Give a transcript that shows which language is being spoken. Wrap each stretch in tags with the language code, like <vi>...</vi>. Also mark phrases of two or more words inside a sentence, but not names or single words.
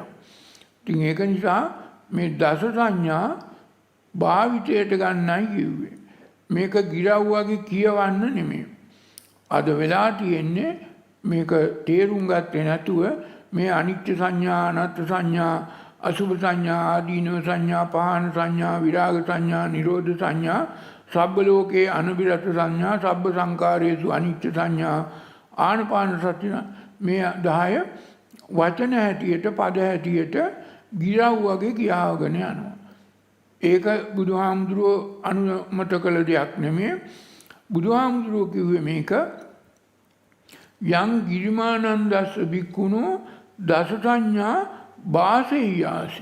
<si>ඉතින් ඒක නිසා මේ දස සංඥා භාවිතයට ගන්නයි කිව්වේ. මේක ගිරව් වගේ කියවන්න නෙමෙයි. අද වෙලා තියෙන්නේ මේක තේරුම් ගත්තේ නැතුව මේ අනිත්‍ය සංඥා, අනාත්ම සංඥා, අසුභ සංඥා, ආදීනව සංඥා, පහන සංඥා, විරාග සංඥා, නිරෝධ සංඥා,</si> <pi>සබ්බ ලෝකේ අනුබිරත සංඥා, සබ්බ සංකාරයේසු අනිත්‍ය සංඥා,</pi> <si>ආනපාන සති, මේ 10 වචන හැටියට, පද හැටියට ගිරව් වගේ කියාවගෙන යනවා. ඒක බුදුහාමුදුරුවෝ අනුමත කළ දෙයක් නෙමෙයි. බුදුහාමුදුරුවෝ කිව්වේ මේක</si> <pi>යං ගිරිමානන්දස්ස භික්ඛුනෝ දස සංඥා වාසෙය්‍යාසි.</pi>